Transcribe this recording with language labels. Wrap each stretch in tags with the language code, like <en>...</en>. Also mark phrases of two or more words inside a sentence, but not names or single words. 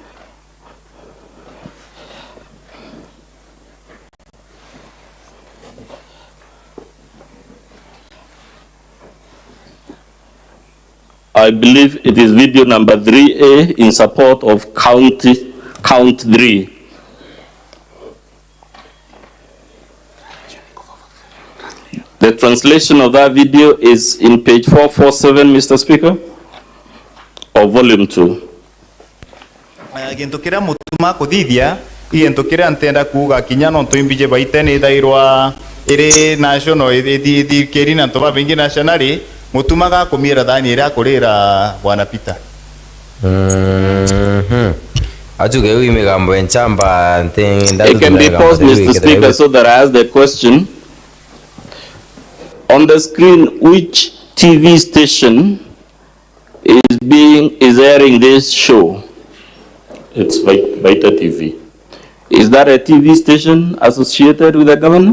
<en>I believe it is video number 3A in support of count 3. The translation of that video is in page 447, Mr. Speaker, or volume 2.</en> <mer>Gintu kiria mutuma kuthithia gintu kiria ntenda kuga kinya no tuimbije baite ni thairwa iri national keri na toba bingi nationally mutumaga kumira thani ira kurira bwana Peter. Ajuge wi migambo enchamba ntinda.</mer> <en>It can be paused, Mr. Speaker, so that I ask the question. On the screen, which TV station is airing this show? It's Vita TV. Is that a TV station associated with the governor?</en>